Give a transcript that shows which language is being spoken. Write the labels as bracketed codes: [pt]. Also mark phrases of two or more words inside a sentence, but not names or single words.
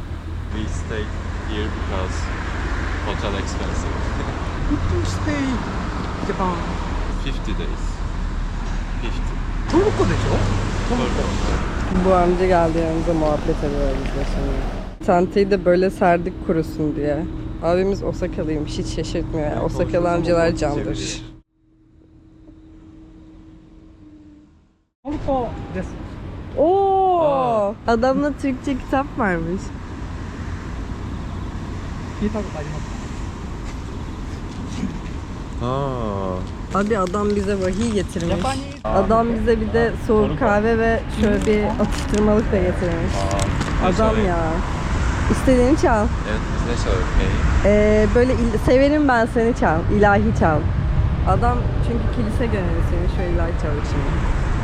[en] We stayed here because hotel expensive. stay Japan. 50 days. 50. [ja] トルコでしょ？ [tr] Bu amca geldi yanımıza, muhabbet ediyoruz bizle şimdi. Çantayı da böyle serdik kurusun diye. Abimiz Osakalıymış, hiç şaşırtmıyor. Yani. Osakalı amcalar candır. [ja] トルコです。 [tr] Oo, adamda Türkçe kitap varmış. [ja] 聞いたことありますか？ Aa. [tr] Abi adam bize vahiy getirmiş. [ja] ジャパニー [tr] Adam bize bir de soğuk kahve ve şöyle bir atıştırmalık da getirmiş. Adam ya. İstediğini çal. Evet, biz ne çalıyoruz? Böyle severim ben seni çal. İlahi çal. Adam çünkü kilise gönüllüsüymüş, şöyle ilahi çalıyor şimdi.